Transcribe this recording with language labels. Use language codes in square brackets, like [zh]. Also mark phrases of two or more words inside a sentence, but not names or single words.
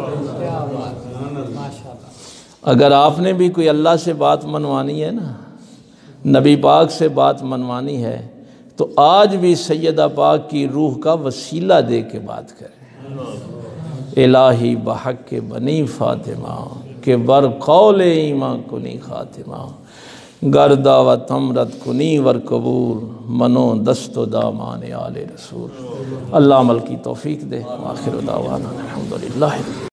[ur] اگر آپ نے بھی کوئی اللہ سے بات منوانی ہے نا، نبی پاک سے بات منوانی ہے، تو آج بھی سیدہ پاک کی روح کا وسیلہ دے کے بات کریں۔ [fa] الہی بحق کے بنی فاطمہ کہ بر قول ایمان کنی خاتمہ، گردہ و تمرت کنی ور قبول، منو دست و دامان آل رسول۔ [ur] اللہ عمل کی توفیق دے۔ [ar] آخر دعوانا الحمدللہ۔